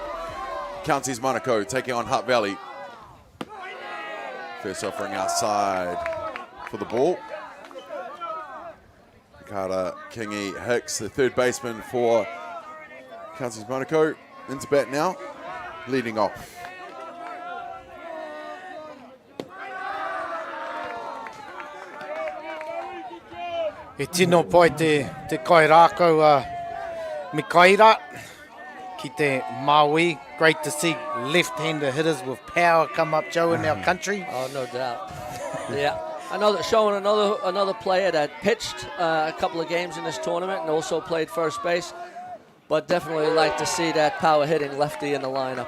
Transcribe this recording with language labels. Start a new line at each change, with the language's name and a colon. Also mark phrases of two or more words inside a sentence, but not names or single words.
English: Counties Manukau taking on Hutt Valley. First offering outside for the ball. Carter Kingy Hicks, the third baseman for Counties Manukau, into bat now, leading off.
Māori: E tino pai te kai rākau Mikaira ki te Maui.
English: Great to see left-hander hitters with power come up, Joe, in our country. Oh, no doubt. Yeah. Showing another player that pitched a couple of games in this tournament and also played first base. But definitely like to see that power hitting lefty in the lineup.